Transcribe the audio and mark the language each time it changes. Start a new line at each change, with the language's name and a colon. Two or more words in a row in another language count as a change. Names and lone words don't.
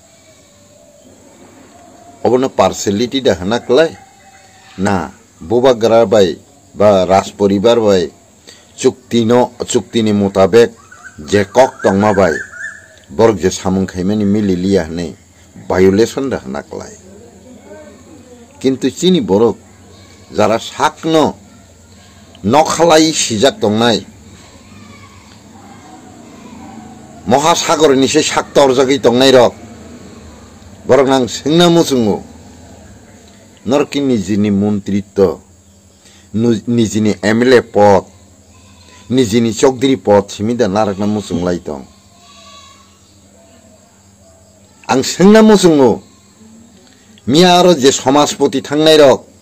Kok Borok: অবন পার্সেলিটি দেখানাকলাই না বোবাগ্রা বাই বা রাজ পরিবার বাই চুক্তিনি মোতাবেক যে কক টংমা বাই বরক যে সামুং খাইমানি মিলিলিয়া হনে ভায়োলেশন দেখানাকলাই কিন্তু চিনি বরক যারা সাকন নখালাই সিজাক দंनाय মহাসাগরनि से साक्ता अरजागै दंनाय रक बरक नां सोंना मुसुङो नरकि निजिनि मन्त्रित्व निजिनि एमएलए पद निजिनि चौधरी पद सिमिदा नारकना मुसुंलाय दं आं सोंना मुसुङो मिया आरो जे समाजपति थांनाय रक